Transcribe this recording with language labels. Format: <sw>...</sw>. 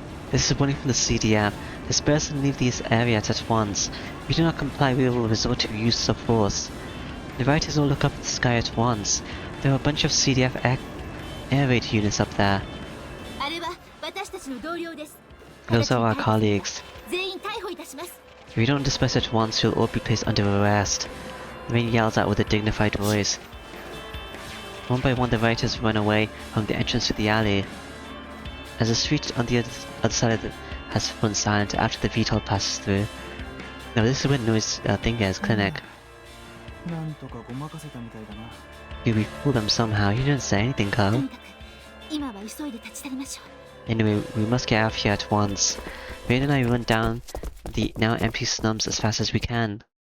<en>This is warning from the CDF. Disperse and leave these areas at once. If you do not comply, we will resort to use of force. The writers all look up at the sky at once. There are a bunch of CDF air raid units up there.</en> <ja>あれは私たちの同僚です。</ja> <en>Those are our colleagues.</en> <ja>全員逮捕いたします。</ja> <en>If you don't disperse at once, you'll all be placed under arrest. Rain yells out with a dignified voice. One by one, the writers run away from the entrance to the alley. As the street on the other side of has fallen silent after the VTOL passes through. Now this is where Noi's thing is, clinic.</en> <ja>なんとかごまかせたみたいだな。</ja> <en>You fooled them somehow. You didn't say anything,</en> <ja>と</ja> <en>Carl.</en> <ja>にかく今は急いで立ち去りましょう。</ja> <en>Anyway, we must get out of here at once. Rain and I run down the now empty slums as fast as we can.</en>